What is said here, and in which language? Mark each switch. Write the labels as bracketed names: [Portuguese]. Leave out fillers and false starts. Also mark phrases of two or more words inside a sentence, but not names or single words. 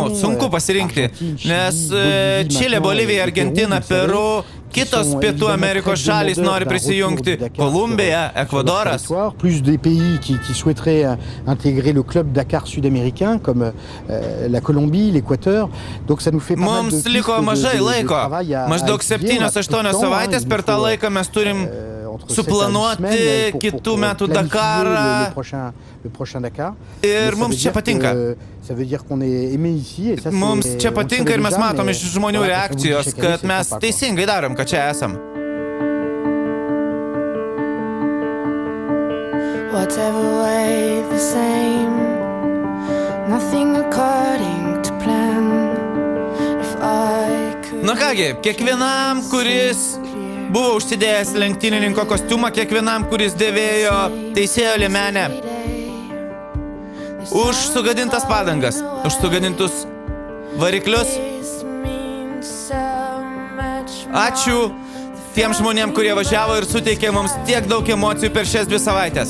[Lithuanian] Sunku pasirinkti, nes Čilė, Bolivija, Argentina, Peru, kitos Pietų Amerikos šalys nori prisijungti. Kolumbija, Ekvadoras. [French] Plus des pays qui souhaiteraient intégrer le club Dakar sud-américain comme la Colombie, l'Équateur. Donc ça nous fait pas mal de [Lithuanian] Mums liko mažai laiko. Maždaug 7-8 savaitės per tą laiką mes turim suplanuoti kitų metų Dakarą. Ir mums čia patinka. Mums čia patinka ir mes matom iš žmonių reakcijos, kad mes teisingai darom, kad čia esam. [English] Whatever way the same, nothing according to plan. If I could... [Lithuanian] Na kągi, kiekvienam, kuris buvo užsidėjęs lenktynininko kostiumą, kiekvienam, kuris dėvėjo teisėjo liemenę, už sugadintas padangas, už sugadintus variklius. Ačiū tiems žmonėms, kurie važiavo ir suteikė mums tiek daug emocijų per šias 2 savaitės.